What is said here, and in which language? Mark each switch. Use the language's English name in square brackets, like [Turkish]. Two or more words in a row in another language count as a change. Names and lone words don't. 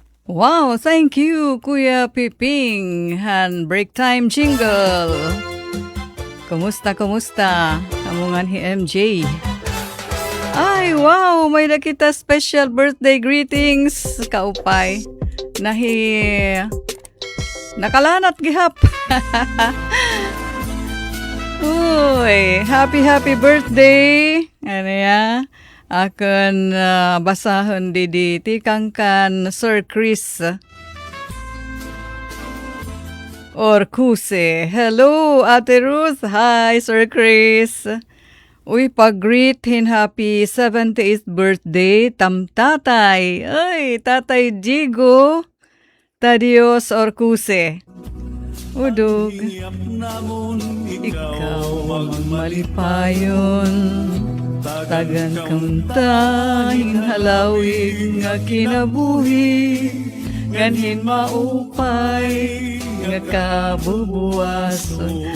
[English] Wow, thank you, [Waray] Kuya Piping. Han [English] break time jingle. [Waray] Kumusta? Amungan hi MJ. Ay, wow, may nakita [English] special birthday greetings. [Waray] Kaupay. Nakalanat gihap. [English] Uy, happy birthday. [Waray] Ano ya? Akan basahon di tikangkan Sir Chris Orcuse. [English] Hello, Ate Ruth. Hi, Sir Chris. Uy, pag-greet happy 78th birthday, [Waray] tatay. Ay, Tatay Jigo Tadios Orcuse. Udog. Ikaw ang malipayon. Tagan kamtahing halawig nga kinabuhi, ganhin maupay nga kabubuwason.